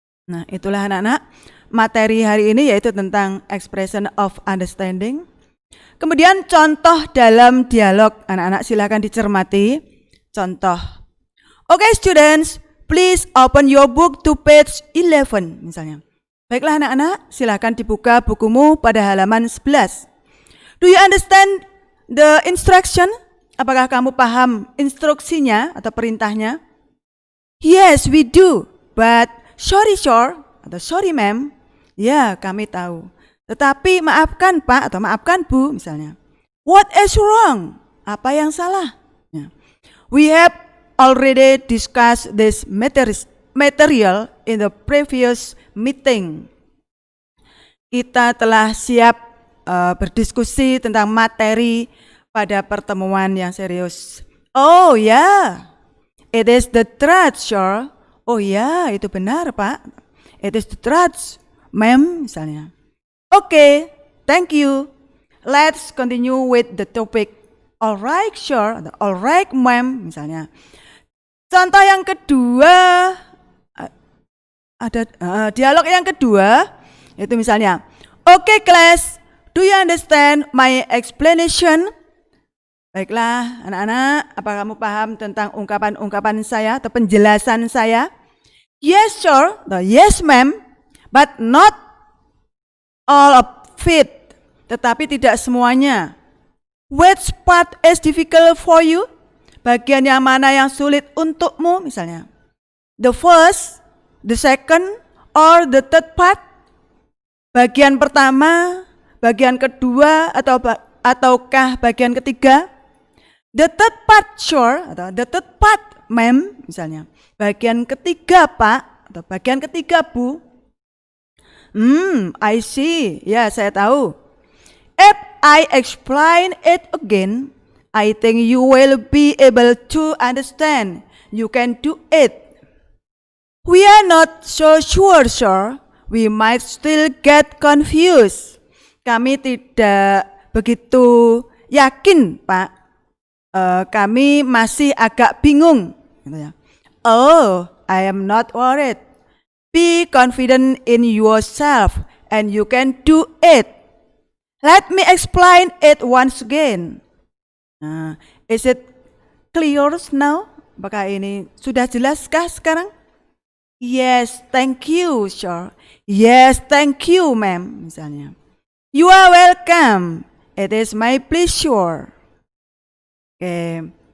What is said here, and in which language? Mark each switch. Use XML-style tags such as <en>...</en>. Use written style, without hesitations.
<id>Nah, itulah anak-anak materi hari ini yaitu tentang expression of understanding. Kemudian contoh dalam dialog, anak-anak silakan dicermati. Contoh.</id> <en>Okay students, please open your book to page 11 misalnya.</en> <id>Baiklah anak-anak, silakan dibuka bukumu pada halaman 11.</id> <en>Do you understand the instruction?</en> <id>Apakah kamu paham instruksinya atau perintahnya?</id> <en>Yes, we do. But sorry sir atau sorry ma'am.</en> <id>Ya, kami tahu. Tetapi maafkan Pak atau maafkan Bu misalnya.</id> <en>What is wrong?</en> <id>Apa yang salah? Ya.</id> <en>We have already discussed this material in the previous meeting.</en> <id>Kita telah siap berdiskusi tentang materi pada pertemuan yang serius.</id> <en>Oh ya, yeah. It is the truth, sure.</en> <id>Oh ya, itu benar Pak.</id> <en>It is the truth, ma'am</en> <id>misalnya.</id> <en>Okay, thank you. Let's continue with the topic. Alright, sure. Alright, ma'am misalnya.</en> <id>Contoh yang kedua, ada dialog yang kedua, itu misalnya,</id> <en>okay class, do you understand my explanation?</en> <id>Baiklah anak-anak, apa kamu paham tentang ungkapan-ungkapan saya atau penjelasan saya?</id> <en>Yes sure, yes ma'am, but not all of it,</en> <id>tetapi tidak semuanya.</id> <en>Which part is difficult for you?</en> <id>Bagian yang mana yang sulit untukmu misalnya?</id> <en>The first, the second, or the third part?</en> <id>Bagian pertama, bagian kedua, ataukah bagian ketiga?</id> <en>The third part, sure, atau the third part, ma'am, misalnya.</en> <id>Bagian ketiga, Pak, atau bagian ketiga, Bu.</id> <en>I see.</en> <id>Ya, saya tahu.</id> <en>If I explain it again, I think you will be able to understand. You can do it. We are not so sure, sir. We might still get confused.</en> <id>Kami tidak begitu yakin, Pak. Kami masih agak bingung.</id> <en>Oh, I am not worried. Be confident in yourself and you can do it. Let me explain it once again. Is it clear now?</en> <id>Apakah ini sudah jelaskah sekarang?</id> <en>Yes, thank you, sir. Yes, thank you, ma'am, misalnya. You are welcome. It is my pleasure. Oke.</en>